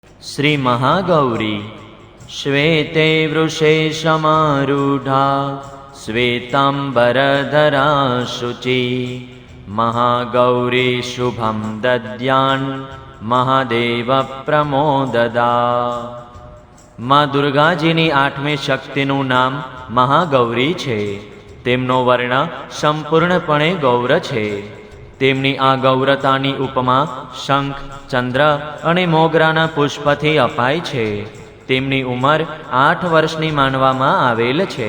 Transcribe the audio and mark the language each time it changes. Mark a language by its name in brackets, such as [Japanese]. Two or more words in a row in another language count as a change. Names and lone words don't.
[Sanskrit] श्री महागौरी श्वेते वृषे समारूढ़ा श्वेतांबरधरा शुचि महागौरी शुभम दद्यान महादेव प्रमोददा। [Gujarati] મા દુર્ગાજીની આઠમી શક્તિનું નામ મહાગૌરી છે। તેમનો વર્ણ સંપૂર્ણપણે ગૌર છે। તેમની આ ગૌરતાની ઉપમા શંખ, ચંદ્ર અને મોગરાના પુષ્પથી અપાય છે। તેમની ઉંમર 8 વર્ષની માનવામાં આવેલ છે।